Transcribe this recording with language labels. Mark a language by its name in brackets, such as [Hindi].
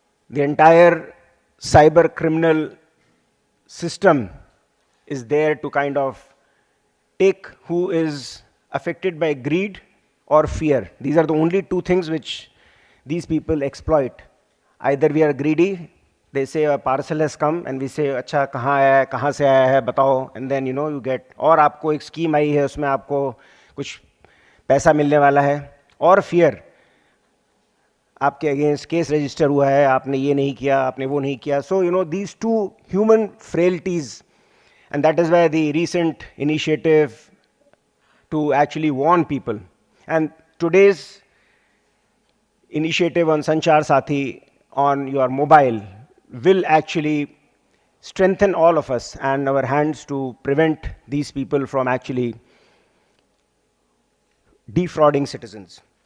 [English] The entire cyber criminal system is there to kind of take who is affected by greed or fear. These are the only two things which these people exploit. Either we are greedy, they say a parcel has come and we say, [Hindi] अच्छा कहाँ आया है, कहाँ से आया है, बताओ, [English] and then you get, [Hindi] और आपको एक scheme आई है, उसमें आपको कुछ पैसा मिलने वाला है, और fear, आपके against case register हुआ है, आपने ये नहीं किया, आपने वो नहीं किया. [English] So these two human frailties, and that is why the recent initiative to actually warn people. And today's initiative on Sanchar Sathi on your mobile will actually strengthen all of us and our hands to prevent these people from actually defrauding citizens.